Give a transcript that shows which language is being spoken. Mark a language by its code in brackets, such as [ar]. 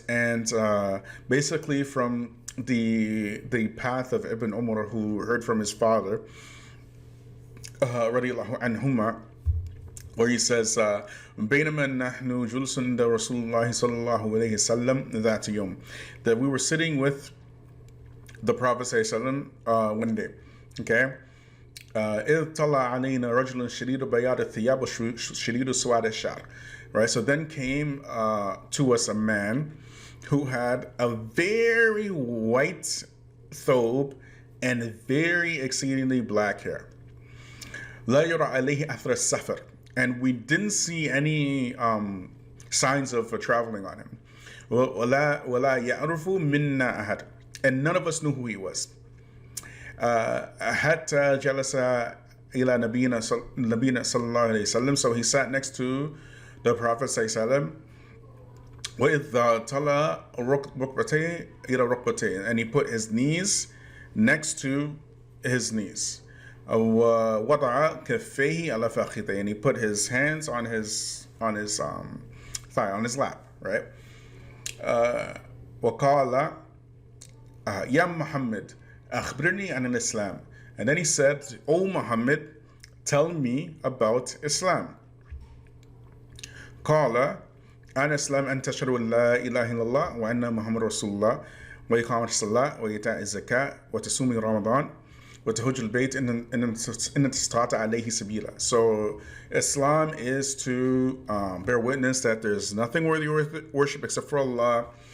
[en] And basically from the path of Ibn Umar, who heard from his father, radiyallahu anhuma, where he says, [ar] بينما نحن جلوس عند رسول الله صلى الله عليه وسلم ذات يوم, [en] that we were sitting with the Prophet sallallahu alaihi wasallam one day, okay? [ar] إذ طلع علينا رجل شديد بياض الثياب وشديد سواد الشعر. [en] Right, so then came to us a man who had a very white thobe and very exceedingly black hair. [ar] لا يرى عليه أثر السفر, [en] and we didn't see any signs of traveling on him. [ar] ولا يعرف منا أحد, [en] and none of us knew who he was. [ar] حتى جلس إلى نبينا صلى الله عليه وسلم, [en] so he sat next to the Prophet [ar] صلى الله عليه وسلم. وإذ طلع ركبتيه إلى ركبتيه, [en] and he put his knees next to his knees. [ar] ووضع كفيه على فخذيه, [en] and he put his hands on his thigh, on his lap, right? [ar] وقال يا محمد أخبرني عن الإسلام, [en] and then he said, "O Muhammad, tell me about Islam." [ar] قال أنا إسلام أن تشهد أن لا إله إلا الله وأن محمد رسول الله وإقامة الصلاة وإيتاء الزكاة وتصوم رمضان وتحج البيت إن استطعت عليه سبيلا. [en] So Islam is to bear witness that there's nothing worthy of worship except for Allah,